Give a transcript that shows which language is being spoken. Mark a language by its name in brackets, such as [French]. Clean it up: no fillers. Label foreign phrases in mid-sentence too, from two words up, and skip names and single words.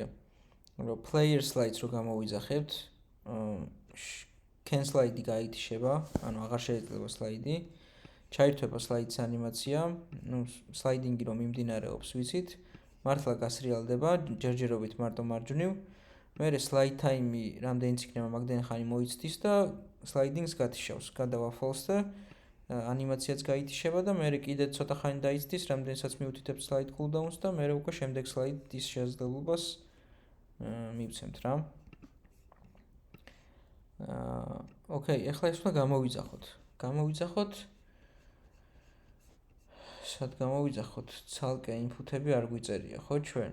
[Georgian] რომ [English] player slides [Georgian] რო გამოვიძახებთ, cancel-ი გაითიშება, ანუ აღარ შეიძლება სლაიდი. ჩაირთვება სლაიდის ანიმაცია, ну, sliding-ი რომ მიმდინარეობს, ვიცით, მართლა გასრიალდება, ჯერჯერობით მარტო მარჯვნივ. მერე [English] slide time-ი [Georgian] რამდენიც იქნება, მაგდენ ხანი მოიცდის და sliding-ს გათიშავს. გადავა false-ზე, ანიმაციაც გაითიშება და მერე კიდე ცოტა ხანი დაიცდის, რამდენსაც მიუთითებ [English] slide cooldown-ს [Georgian] და მერე უკვე შემდეგ slide-ის შესაძლებლობას მივცემთ რა. Okay, ახლა ეს უნდა გამოვიძახოთ. სად გამოვიძახოთ? ცალკე ინფუტები არ გვიწერია, ხო ჩვენ?